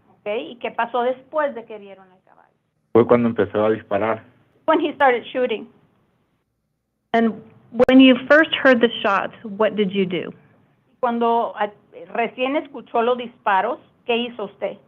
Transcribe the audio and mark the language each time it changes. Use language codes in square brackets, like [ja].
[en] Okay. [es] ¿Y qué pasó después de que vieron el caballo? Fue cuando empezó a disparar. [en] When he started shooting. And when you first heard the shots, what did you do? [es] Cuando recién escuchó los disparos, ¿qué hizo usted?